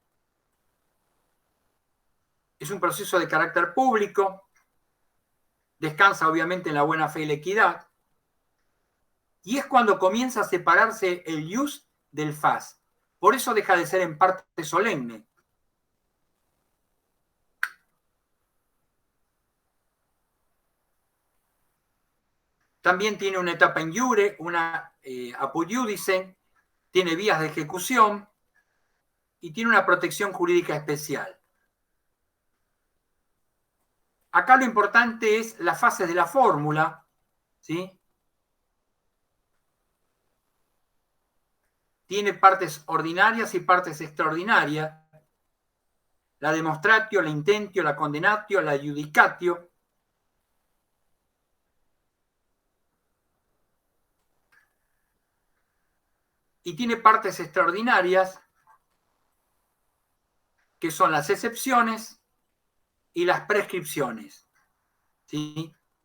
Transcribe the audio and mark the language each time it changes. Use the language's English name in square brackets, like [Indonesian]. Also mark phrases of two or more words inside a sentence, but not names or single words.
[Spanish] Es un proceso de carácter público, descansa obviamente en la buena fe y la equidad, y es cuando comienza a separarse el ius del fas. Por eso deja de ser en parte solemne. También tiene una etapa [Latin] in iure, [Spanish] una [Latin] apud iudice, [Spanish] tiene vías de ejecución y tiene una protección jurídica especial. Acá lo importante es las fases de la fórmula, ¿sí? Tiene partes ordinarias y partes extraordinarias. La demonstratio, la intentio, la condenatio, la judicatio. Y tiene partes extraordinarias, que son las excepciones y las prescripciones, ¿sí?